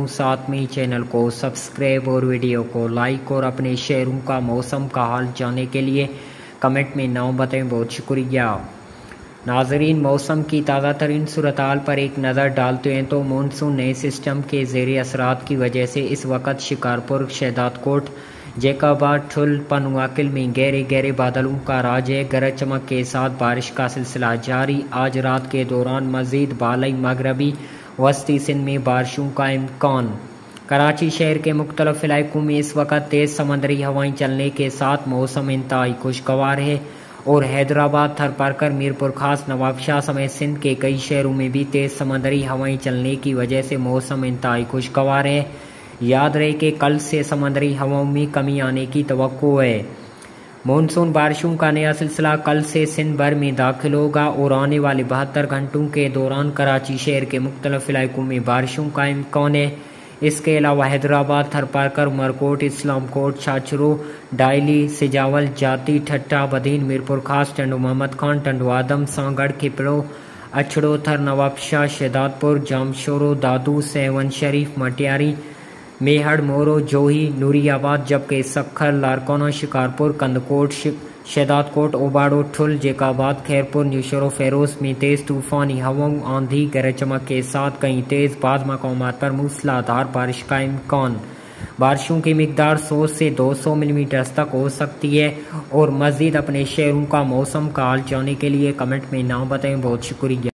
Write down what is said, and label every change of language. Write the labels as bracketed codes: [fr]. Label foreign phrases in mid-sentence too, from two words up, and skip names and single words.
[ur] ساتھ میں چینل کو سبسکرائب اور ویڈیو کو لائک اور اپنے شہروں کا موسم کا حال جاننے کے لیے کمنٹ میں نام بتائیں. بہت شکریہ. ناظرین، موسم کی تازہ ترین صورتحال پر ایک نظر ڈالتے ہیں تو مانسون نئے سسٹم کے زیر اثرات کی وجہ سے اس وقت شکارپور، شہدادکوٹ، جیکب آباد، ٹھل، پنوعاقل میں گہرے گہرے بادلوں کا راج ہے. گرج چمک کے ساتھ بارش کا سلسلہ جاری۔ آج رات کے دوران مزید بالائی مغربی وسطی سندھ میں بارشوں کا امکان. کراچی شہر کے مختلف علاقوں میں اس وقت تیز سمندری ہوائیں چلنے کے ساتھ موسم انتہائی خوشگوار ہے اور حیدرآباد، تھرپارکر، میرپور خاص، نوابشاہ سمیت سندھ کے کئی شہروں میں بھی تیز سمندری ہوائیں چلنے کی وجہ سے موسم انتہائی خوشگوار ہے. یاد رہے کہ کل سے سمندری ہواؤں میں کمی آنے کی توقع ہے. مانسون بارشوں کا نیا سلسلہ کل سے سندھ بھر میں داخل ہوگا اور آنے والے 72 گھنٹوں کے دوران کراچی شہر کے مختلف علاقوں میں بارشوں کا امکان ہے. اس کے علاوہ حیدرآباد، تھرپارکر، عمرکوٹ، اسلام کوٹ، چھاچھرو، ڈائلی، سجاول، جاتی، ٹھٹھہ، بدین، میرپور خاص، ٹنڈو محمد خان، ٹنڈو آدم، سانگھڑ، کھپڑو، اچھڑو تھر، نوابشاہ، شہدادپور، جامشورو، دادو، سیہون شریف، مٹیاری، میہڑ، مورو، جوہی، نوری آباد، جبکہ سکھر، لاڑکانہ، شکارپور، کندھکوٹ، شہدادکوٹ، اوباڑو، ٹھل، جیکب آباد، خیرپور، نوشہرو، فیروز میں تیز طوفانی ہواؤں، آندھی، گرج چمک کے ساتھ کہیں تیز بعض مقامات پر موسلادھار بارش کا امکان. بارشوں کی مقدار 100 سے 200 ملی میٹر تک ہو سکتی ہے. اور مزید اپنے شہروں کا موسم کا حال جاننے کے لیے کمنٹ میں نام بتائیں. بہت شکریہ.